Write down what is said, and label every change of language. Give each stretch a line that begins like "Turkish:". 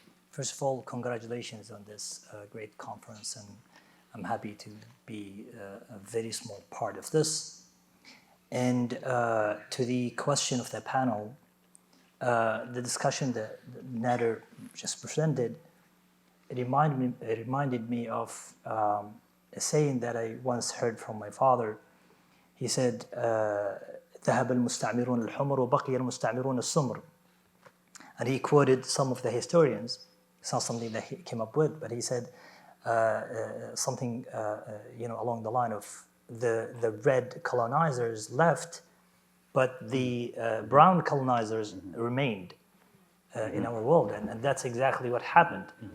English: First of all, congratulations on this great conference, and I'm happy to be a very small part of this. And to the question of the panel, the discussion that Nader just presented, it reminded me of a saying that I once heard from my father. He said,
Arabic: ذهب المستعمرون الحمر وبقي المستعمرون السمر.
English: And he quoted some of the historians. It's not something that he came up with, but he said something along the line of the red colonizers left, but the brown colonizers remained in our world, and that's exactly what happened.